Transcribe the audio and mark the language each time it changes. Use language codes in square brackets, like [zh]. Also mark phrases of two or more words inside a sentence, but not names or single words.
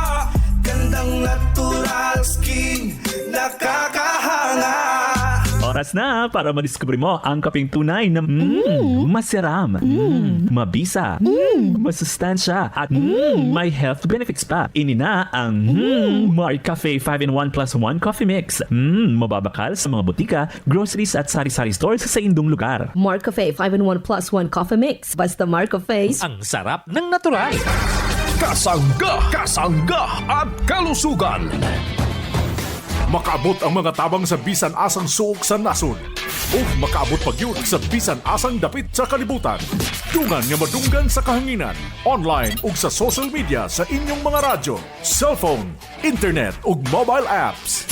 [tl] Gandang [en] natural skin, [tl] nakakahanga. Oras na para madiskubre mo ang kapeng tunay na masiram, mabisa, masustansya, at may [en] health benefits [tl] pa. [hil] Ini na ang MarCafe 5-in-1 plus 1 coffee mix. Mababakal sa mga butika, groceries at sari-sari stores sa indong lugar. MarCafe 5-in-1 plus 1 coffee mix. [tl] Basta MarCafe. Ang sarap ng natural. Kasangga at kalusugan. [ceb] Makaabot ang mga tabang sa bisan asang suok sa nasod. O makaabot pagyud sa bisan asang dapit sa kalibutan. Dungan nga madunggan sa kahanginan, online ug sa [en] social media [ceb] sa inyong mga radyo, cellphone, internet ug [en] mobile apps.